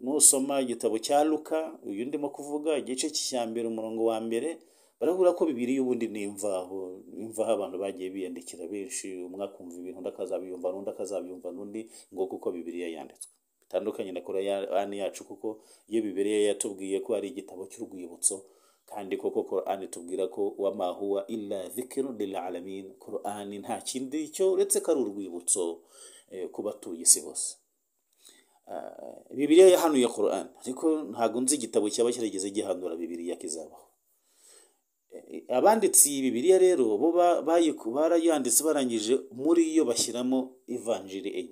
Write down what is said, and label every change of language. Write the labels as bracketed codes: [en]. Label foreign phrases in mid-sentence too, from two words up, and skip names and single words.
[rw] nusoma igitabo cya Luka, uyu ndimo kuvuga igice cya mbere umurongo wa mbere, baravuga ko Bibiliya ubundi ni imvaho abantu bagiye biyandikira benshi, umwe akumva ibintu undi akazabyumva n'undi akazabyumva n'undi, ngo kuko Bibiliya yanditswe. Bitandukanye na Korani yacu, kuko iyo Bibiliya yatubwiye ko ari igitabo cy'urwibutso, kandi koko Korani tubwira ko [ar] وما هو إلا ذكر للعالمين. [rw] Korani nta kindi cyo uretse ko ari urwibutso ku batuye isi bose. Bibiliya yahanuye Korani, ariko ntabwo nzi igitabo cyaba kirageze gihanura Bibiliya kizabaho. Abanditsi Bibiliya rero bo barayanditse barangije muri yo bashyiramo ivanjiri enye.